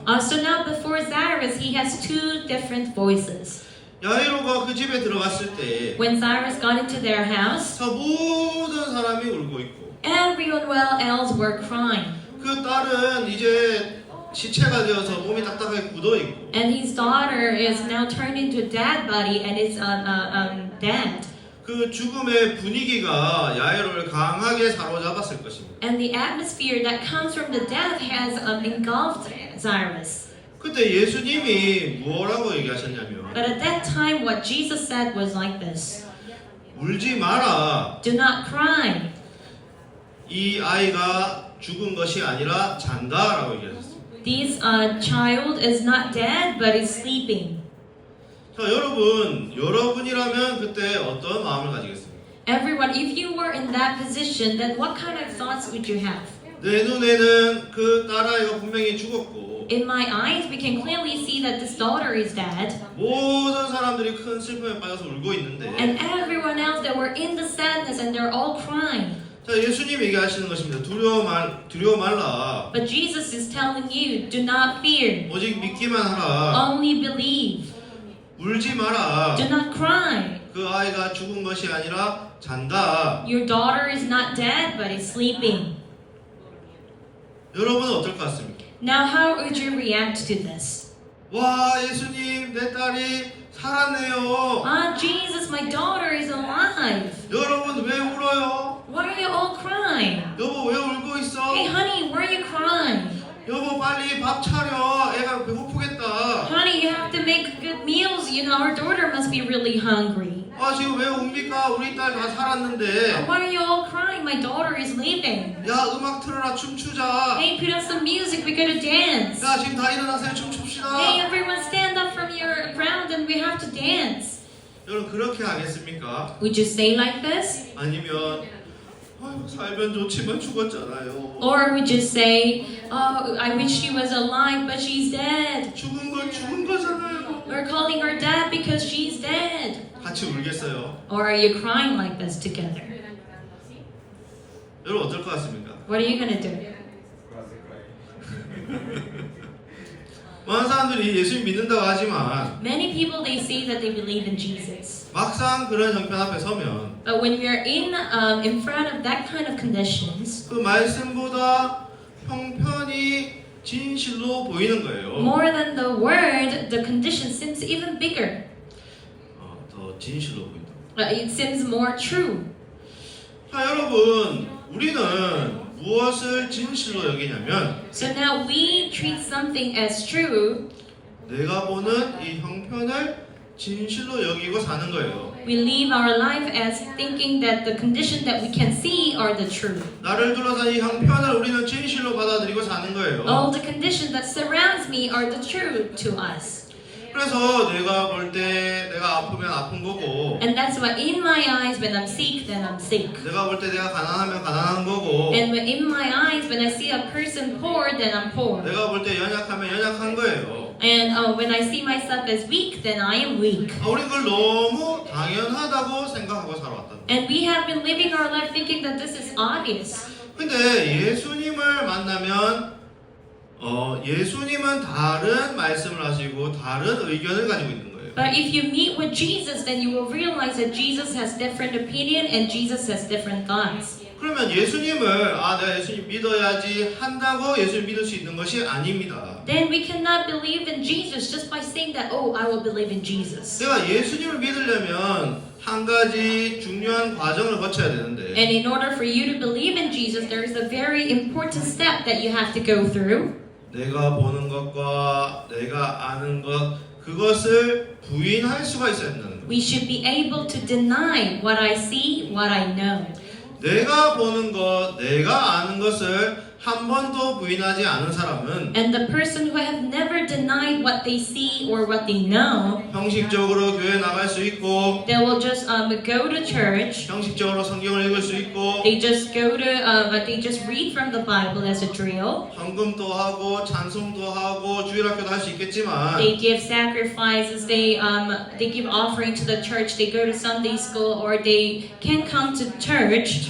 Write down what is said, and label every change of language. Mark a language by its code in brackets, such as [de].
[en] So now before Cyrus, he has two different voices. [ko] 야이로가 그 집에 들어갔을 때 [en] When Cyrus got into their house, [ko] 자, 모든 사람이 울고 있고 [en] everyone else were crying. [ko] 그 딸은 이제 시체가 되어서 몸이 딱딱하게 굳어 있고 [en] And his daughter is now turned into a dead body and is dead. [ko] 그 죽음의 분위기가 야이로를 강하게 사로잡았을 것입니다. [en] And the atmosphere that comes from the death has engulfed Cyrus. [ko] 그때 예수님이 뭐라고 얘기하셨냐면 [en] But at that time, what Jesus said was like this. [ko] 울지 마라. [en] Do not cry. [ko] 이 아이가 죽은 것이 아니라 잔다라고 얘기하셨습니다. [en] This child is not dead, but is sleeping. [ko] 자, 여러분이라면 그때 어떤 마음을 가지겠습니까? [en] Everyone, if you were in that position, then what kind of thoughts would you have? [ko] 내 눈에는 그 딸아이가 분명히 죽었고 [en] In my eyes, we can clearly see that this daughter is dead. [ko] 모든 사람들이 큰 슬픔에 빠져서 울고 있는데 [en] And everyone else that were in the sadness and they're all crying. [ko] 자, 예수님 얘기하시는 것입니다. 두려워 말라. [en] But Jesus is telling you, do not fear. [ko] 오직 믿기만 하라. [en] Only believe. [ko] 울지 마라. [en] Do not cry. [ko] 그 아이가 죽은 것이 아니라 잔다. [en] Your daughter is not dead, but is sleeping. [ko] 여러분은 어떨 것 같습니까? [en] Now, how would you react to this? [ko] 와, 예수님, 내 딸이 살았네요. [en] Jesus, my daughter is alive. [ko] 여러분 왜 울어요? [en] Why are you all crying? [ko] 여보 왜 울고 있어? [en] Hey, honey, why are you crying? [ko] 여보 빨리 밥 차려. 애가 배고프겠다. [en] Honey, you have to make good meals. You know, our daughter must be really hungry. [ko] 아, 지금 왜 웁니까? 우리 딸 다 살았는데. [en] Why are you all crying? My daughter is leaving. [ko] 야, 음악 틀어라. 춤추자. [en] Hey, put on some music. We gotta dance. [ko] 야, 지금 다 일어나세요. 춤춥시다. [en] Hey, everyone stand up from your ground and we have to dance. [ko] 여러분 그렇게 하겠습니까? [en] Would you say like this? [ko] 아니면 아유, 살면 좋지만 죽었잖아요. [en] Or would you say, oh, I wish she was alive, but she's dead. [ko] 죽은 건 죽은 거잖아요. [en] We're calling her dead because she's dead. [ko] 같이 울겠어요. [en] Or are you crying like this together? [ko] 여러분 어떨 것 같습니까? [en] What are you gonna do? [ko] 많은 사람들이 예수님 믿는다고 하지만 [en] Many people, they say that they believe in Jesus. [ko] 막상 그런 형편 앞에 서면 [en] But when we're in front of that kind of conditions, [ko] 그 말씀보다 형편이 진실로 보이는 거예요. [en] more than the word, the condition seems even bigger. [ko] 더 진실로 보인다. [en] It seems more true. [ko] 자, 여러분, 우리는 무엇을 진실로 여기냐면 [en] So now we treat something as true. [ko] 내가 보는 이 형편을 진실로 여기고 사는 거예요. [en] We live our life as thinking that the condition that we can see are the truth. [ko] 나를 둘러싼 이 형편을 우리는 진실로 받아들이고 사는 거예요. [en] All the conditions that surrounds me are the truth to us. [ko] 그래서 내가 볼 때 내가 아프면 아픈 거고 [en] And that's why in my eyes, when I'm sick, then I'm sick. [ko] 내가 볼 때 내가 가난하면 가난한 거고 [en] And in my eyes, when I see a person poor, then I'm poor. [ko] 내가 볼 때 연약하면 연약한 거예요. [en] And when I see myself as weak, then I am weak. [ko] 우린 그걸 너무 당연하다고 생각하고 살아왔다. [en] And we have been living our life thinking that this is obvious. [ko] 근데 예수님을 만나면 예수님은 다른 말씀을 하시고 다른 의견을 가지고 있는 거예요. [en] But if you meet with Jesus, then you will realize that Jesus has different opinion and Jesus has different thoughts. [ko] 그러면 예수님을 내가 예수님 믿어야지 한다고 예수님 믿을 수 있는 것이 아닙니다. [en] Then we cannot believe in Jesus just by saying that, oh, I will believe in Jesus. [ko] 내가 예수님을 믿으려면 한 가지 중요한 과정을 거쳐야 되는데 [en] And in order for you to believe in Jesus, there is a very important step that you have to go through. [ko] 내가 보는 것과 내가 아는 것 그것을 부인할 수가 있어야 된다는 거예요. [en] We should be able to deny what I see, what I know. [ko] 내가 보는 것, 내가 아는 것을 한 번도 부인하지 않은 사람은 [en] And the person who have never denied what they see or what they know, [ko] 형식적으로 교회 나갈 수 있고 [en] they will just go to church. [ko] 형식적으로 성경을 읽을 수 있고 [en] They just go to, they just read from the Bible as a drill. [ko] 헌금도 하고 찬송도 하고 주일학교도 할 수 있겠지만 [en] They give sacrifices. They give offering to the church. They go to Sunday school, or they can come to church.